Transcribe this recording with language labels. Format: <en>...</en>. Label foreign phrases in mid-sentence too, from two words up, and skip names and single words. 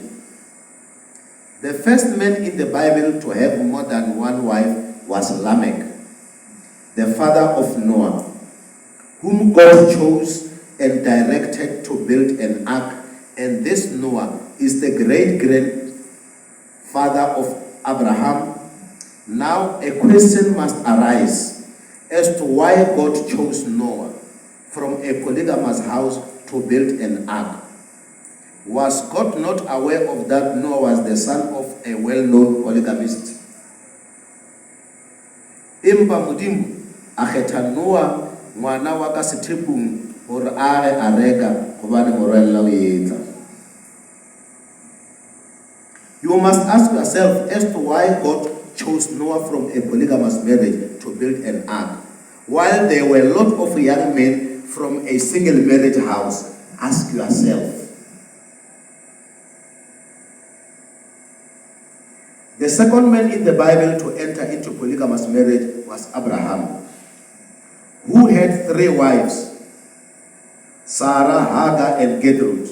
<en>The first man in the Bible to have more than one wife was Lamech, the father of Noah, whom God chose and directed to build an ark, and this Noah is the great-grandfather of Abraham. Now a question must arise as to why God chose Noah from a polygamous house to build an ark. Was God not aware of that Noah was the son of a well-known polygamist?</en> <tn>Impa Modimo a kgetha Noah ngwana wa ka sethepung gore a reka gobane morwella o etla.</tn> <en>You must ask yourself as to why God chose Noah from a polygamous marriage to build an ark, while there were a lot of young men from a single marriage house. Ask yourself. The second man in the Bible to enter into polygamous marriage was Abraham, who had 3 wives, Sarah, Hagar, and Gertrude.</en>